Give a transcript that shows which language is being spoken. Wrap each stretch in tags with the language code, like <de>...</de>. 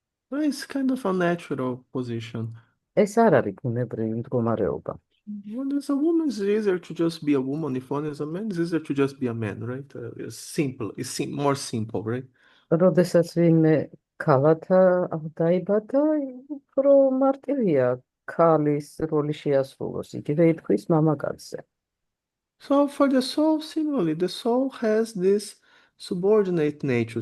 <en>Well, it's kind of a natural position.</en> <ka>ეს არ არის ბუნებრივი მდგომარეობა.</ka> <en>When there's a woman, it's easier to just be a woman. If one is a man, it's easier to just be a man, right? It's simple. It's more simple, right?</en> <ka>როდესაც ვინმე ქალად დაიბადა, უფრო მარტივია ქალის როლი შეასრულოს, იგივე ითქვის მამაკაცზე.</ka> <en>So for the soul, similarly, the soul has this subordinate nature.</en>